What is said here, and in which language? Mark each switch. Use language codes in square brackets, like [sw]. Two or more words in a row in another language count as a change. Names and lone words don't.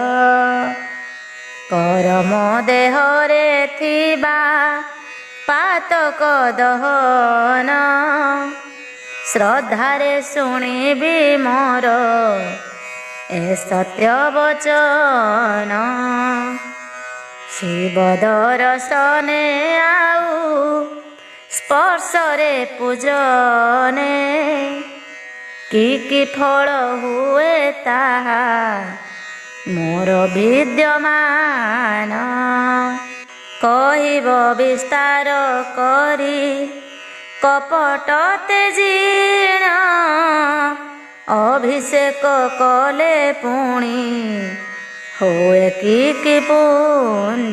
[or] କରମ ଦେହରେ ଥିବା ପାତକ ଦହନ ଶ୍ରଦ୍ଧାରେ ଶୁଣିବି ମୋର ଏ ସତ୍ୟ ବଚନ। ଶିବ ଦର୍ଶନେ ଆଉ ସ୍ପର୍ଶରେ ପୂଜନେ କି ଫଳ ହୁଏ ତାହା ମୋର ବିଦ୍ୟମାନ କହିବ ବିସ୍ତାର କରି କପଟ ତେଜିଣ ଅଭିଷେକ କଲେ ପୁଣି ହୁଏ କି ପୁଣ୍ୟ।